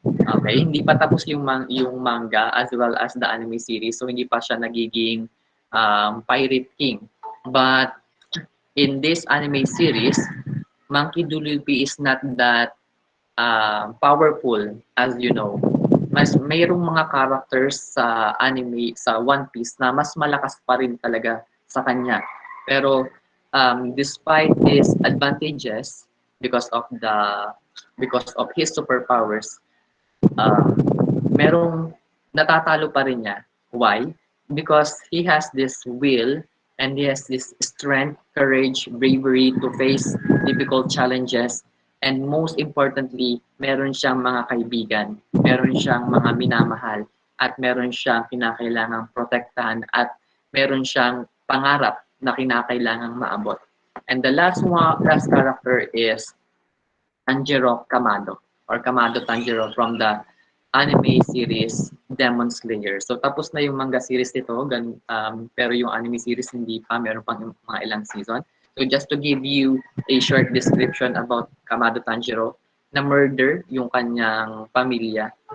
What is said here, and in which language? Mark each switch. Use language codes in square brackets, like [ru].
[tl] Okay, hindi pa tapos yung manga [en] as well as the anime series. [tl] So hindi pa siya nagiging pirate king. [en] But in this anime series, Monkey D. Luffy is not that powerful as you know. [tl] Mayroong mga characters sa anime sa One Piece na mas malakas pa rin talaga sa kanya. Pero [en] despite these advantages because of his superpowers, um, [tl] merong natatalo pa rin niya. [en] Why? Because he has this will and he has this strength, courage, bravery to face difficult challenges. And most importantly, [tl] meron siyang mga kaibigan, meron siyang mga minamahal, at meron siyang kinakailangang protektahan, at meron siyang pangarap na kinakailangang maabot. [en] And the last character is Tanjiro Kamado or Kamado Tanjiro from the anime series Demon Slayer. [tl] So tapos na yung manga series nito, pero yung anime series hindi pa, meron pang mga ilang season. [en] So just to give you a short description about Kamado Tanjiro, [tl] na murder yung kanyang pamilya.